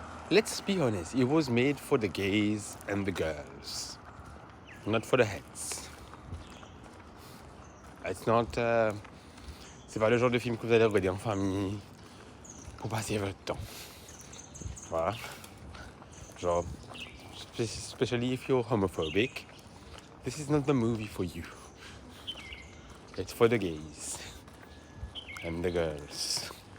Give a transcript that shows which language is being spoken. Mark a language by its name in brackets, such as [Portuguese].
[English] Let's be honest, it was made for the gays and the girls, not for the heads. It's not. [French] C'est pas le genre de film que vous allez regarder en famille pour passer votre temps. Voilà. [English] Genre, especially if you're homophobic, this is not the movie for you. It's for the gays and the girls.